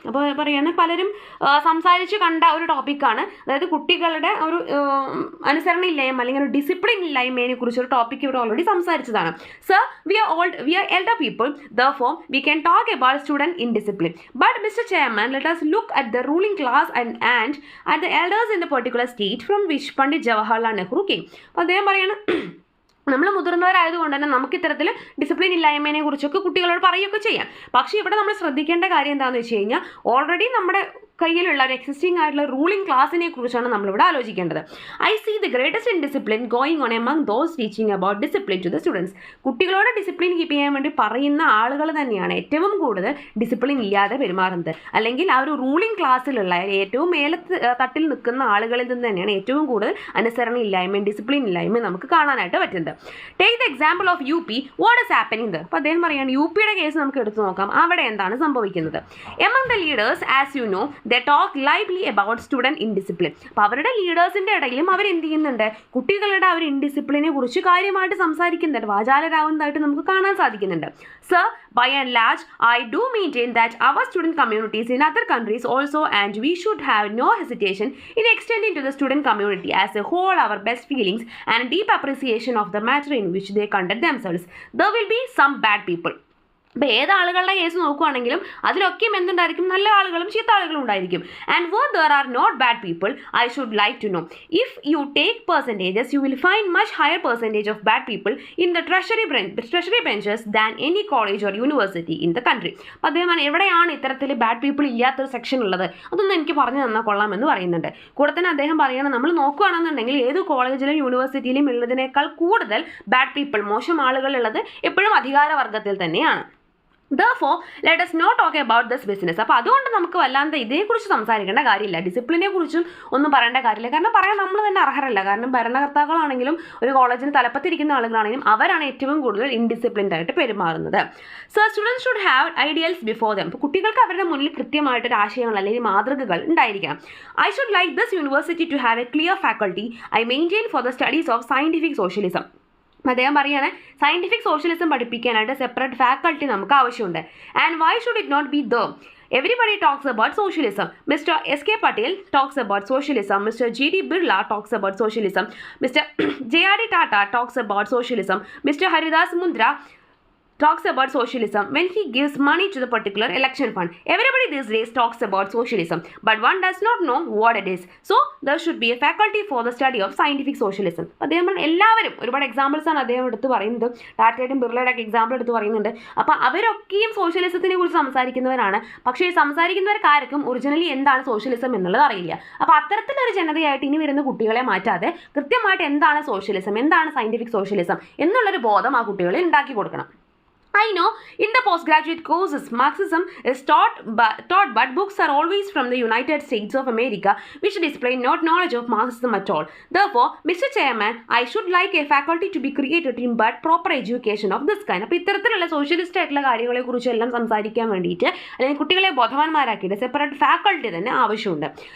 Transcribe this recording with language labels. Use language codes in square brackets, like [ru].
[ml] അപ്പോൾ പറയുകയാണ് പലരും സംസാരിച്ച് കണ്ട ഒരു ടോപ്പിക്കാണ്, അതായത് കുട്ടികളുടെ ഒരു അനുസരണയില്ലായ്മ അല്ലെങ്കിൽ ഒരു ഡിസിപ്ലിൻ ഇല്ലായ്മയെ കുറിച്ചൊരു ടോപ്പിക്ക് ഇവിടെ already സംസാരിച്ചതാണ്. [en] Sir, we are elder people, therefore we can talk about student indiscipline. But Mr. Chairman, let us look at the ruling class and at the elders in the particular state from which Pandit Jawaharlal Nehru came. [ml] അപ്പോൾ അദ്ദേഹം പറയാണ് നമ്മൾ മുതിർന്നവരായതുകൊണ്ട് തന്നെ നമുക്ക് ഇത്തരത്തിൽ discipline ഇല്ലായ്മയെ കുറിച്ചൊക്കെ കുട്ടികളോട് പറയുകയൊക്കെ ചെയ്യാം. പക്ഷേ ഇവിടെ നമ്മൾ ശ്രദ്ധിക്കേണ്ട കാര്യം എന്താണെന്ന് വെച്ച് കഴിഞ്ഞാൽ ഓൾറെഡി നമ്മുടെ കയ്യിലുള്ള ഒരു എക്സിസ്റ്റിംഗ് ആയിട്ടുള്ള റൂളിംഗ് ക്ലാസിനെ കുറിച്ചാണ് നമ്മളിവിടെ ആലോചിക്കേണ്ടത്. [en] I see the greatest indiscipline going on among those teaching about discipline to the students. [ml] കുട്ടികളോട് ഡിസിപ്ലിൻ കീപ്പ് ചെയ്യാൻ വേണ്ടി പറയുന്ന ആളുകൾ തന്നെയാണ് ഏറ്റവും കൂടുതൽ ഡിസിപ്ലിൻ ഇല്ലാതെ പെരുമാറുന്നത്. അല്ലെങ്കിൽ ആ ഒരു റൂളിംഗ് ക്ലാസ്സിലുള്ള ഏറ്റവും തട്ടിൽ നിൽക്കുന്ന ആളുകളിൽ നിന്ന് തന്നെയാണ് ഏറ്റവും കൂടുതൽ അനുസരണ ഇല്ലായ്മയും ഡിസിപ്ലിൻ ഇല്ലായ്മയും നമുക്ക് കാണാനായിട്ട് പറ്റുന്നത്. [en] Take the example of U P, what is happening there. [ml] അപ്പോൾ അദ്ദേഹം പറയുകയാണ് യു പിയുടെ കേസ് നമുക്ക് എടുത്തു നോക്കാം. അവിടെ എന്താണ് സംഭവിക്കുന്നത്? [en] Among the leaders, as you know, they talk lively about student indiscipline. [ml] അപ്പോൾ അവരുടെ ലീഡേഴ്സിൻ്റെ ഇടയിലും അവർ എന്ത് ചെയ്യുന്നുണ്ട്, കുട്ടികളുടെ ആ ഒരു ഇൻഡിസിപ്ലിനെ കുറിച്ച് കാര്യമായിട്ട് സംസാരിക്കുന്നുണ്ട്, വാചാലരാകുന്നതായിട്ട് നമുക്ക് കാണാൻ സാധിക്കുന്നുണ്ട്. [en] Sir, by and large, I do maintain that our student communities in other countries also, and we should have no hesitation in extending to the student community as a whole our best feelings and deep appreciation of the matter in which they conduct themselves. There will be some bad people. [ml] അപ്പോൾ ഏത് ആളുകളുടെ case നോക്കുകയാണെങ്കിലും അതിലൊക്കെയും എന്തുണ്ടായിരിക്കും, നല്ല ആളുകളും ചീത്ത ആളുകളും ഉണ്ടായിരിക്കും. [en] And where there are not bad people, I should like to know, if you take percentages, you will find much higher percentage of bad people in the treasury benches than any college or university in the country. [ml] അപ്പോൾ അദ്ദേഹം എവിടെയാണ് ഇത്തരത്തിൽ bad people ഇല്ലാത്തൊരു section ഉള്ളത്, അതൊന്നും എനിക്ക് പറഞ്ഞു തന്നാൽ കൊള്ളാമെന്ന് പറയുന്നുണ്ട്. കൂടെ തന്നെ അദ്ദേഹം പറയണം, നമ്മൾ നോക്കുകയാണെന്നുണ്ടെങ്കിൽ ഏത് കോളേജിലും യൂണിവേഴ്സിറ്റിയിലും ഉള്ളതിനേക്കാൾ കൂടുതൽ ബാഡ് പീപ്പിൾ, മോശം ആളുകളുള്ളത് എപ്പോഴും അധികാരവർഗത്തിൽ തന്നെയാണ്. [en] Therefore, let us not talk about this business. [ml] അപ്പോൾ അതുകൊണ്ട് നമുക്ക് വല്ലാതെ ഇതേക്കുറിച്ച് സംസാരിക്കേണ്ട കാര്യമില്ല, ഡിസിപ്ലിനെ കുറിച്ചും ഒന്നും പറയേണ്ട കാര്യമില്ല. കാരണം പറയാൻ നമ്മൾ തന്നെ അർഹരല്ല. കാരണം ഭരണകർത്താക്കളാണെങ്കിലും ഒരു കോളേജിന് തലപ്പത്തിരിക്കുന്ന ആളുകളാണെങ്കിലും അവരാണ് ഏറ്റവും കൂടുതൽ ഇൻഡിസിപ്ലിൻഡ് ആയിട്ട് പെരുമാറുന്നത്. [en] So students should have ideals before them. [ml] അപ്പോൾ കുട്ടികൾക്ക് അവരുടെ മുന്നിൽ കൃത്യമായിട്ടൊരു ആശയങ്ങൾ അല്ലെങ്കിൽ മാതൃകകൾ ഉണ്ടായിരിക്കണം. [en] I should like this university to have a clear faculty I maintain for the studies of scientific socialism. [ml] അദ്ദേഹം പറയുകയാണ്, സയൻറ്റിഫിക് സോഷ്യലിസം പഠിപ്പിക്കാനായിട്ട് സെപ്പറേറ്റ് ഫാക്കൾട്ടി നമുക്ക് ആവശ്യമുണ്ട്. [en] And why should it not be the? Everybody talks about socialism. Mr. S.K. Patel talks about socialism. Mr. G.D. Birla talks about socialism. Mr. J.R.D. Tata talks about socialism. Mr. Haridas Mundra talks about socialism when he gives money to the particular election fund. Everybody these days talks about socialism, but one does not know what it is. So there should be a faculty for the study of scientific socialism. [ml] അദ്ദേഹം എല്ലാവരും ഒരുപാട് examples ആണ് അദ്ദേഹം എടുത്ത് പറയുന്നത്. ടാറ്റയുടെയും ബിർളയുടെ ഒക്കെ example എടുത്ത് പറയുന്നുണ്ട്. അപ്പോൾ അവരൊക്കെയും സോഷ്യലിസത്തിനെ കുറിച്ച് സംസാരിക്കുന്നവരാണ്. പക്ഷേ ഈ സംസാരിക്കുന്നവർക്കാർക്കും ഒറിജിനലി എന്താണ് സോഷ്യലിസം എന്നുള്ളത് അറിയില്ല. അപ്പോൾ അത്തരത്തിലൊരു ജനതയായിട്ട് ഇനി വരുന്ന കുട്ടികളെ മാറ്റാതെ കൃത്യമായിട്ട് എന്താണ് സോഷ്യലിസം, എന്താണ് സയന്റിഫിക് സോഷ്യലിസം എന്നുള്ളൊരു ബോധം ആ കുട്ടികളിൽ ഉണ്ടാക്കി കൊടുക്കണം. [en] I know in the postgraduate courses Marxism is taught, but books are always from the United States of America, which display not knowledge of Marxism at all. Therefore, Mr. Chairman, I should like a faculty to be created in but proper education of this kind. [ml] അപ്പോൾ ഇത്തരത്തിലുള്ള socialist ആയിട്ടുള്ള കാര്യങ്ങളെ കുറിച്ചെല്ലാം സംസാരിക്കാൻ വേണ്ടിയിട്ട് അല്ലെങ്കിൽ കുട്ടികളെ ബോധവാന്മാരാക്കിയിട്ട് separate faculty തന്നെ ആവശ്യമുണ്ട്.